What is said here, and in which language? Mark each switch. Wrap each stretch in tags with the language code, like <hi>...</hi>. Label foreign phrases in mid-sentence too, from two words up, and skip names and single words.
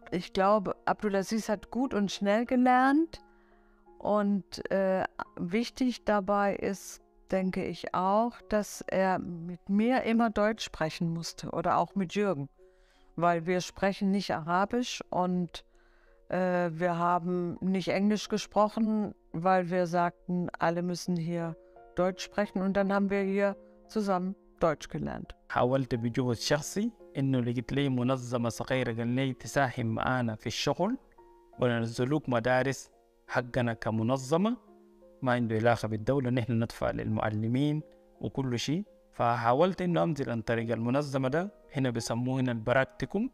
<de>Ich glaube, Abdulaziz hat gut und schnell gelernt, und wichtig dabei ist, denke ich auch, dass er mit mir immer Deutsch sprechen musste oder auch mit Jürgen, weil wir sprechen nicht Arabisch und wir haben nicht Englisch gesprochen, weil wir sagten, alle müssen hier Deutsch sprechen, und dann haben wir hier zusammen Deutsch gelernt.</de> <ar>حاولت بجهد شخصي إنه لقيت لي منظمة صغيرة قال لي تساهم معانا في الشغل وننزلوك مدارس حقنا كمنظمة ما عنده علاقة بالدولة، نحن ندفع للمعلمين وكل شيء. فحاولت إنه أنزل عن طريق المنظمة ده، هنا بيسموه هنا البراكتيكوم.</ar>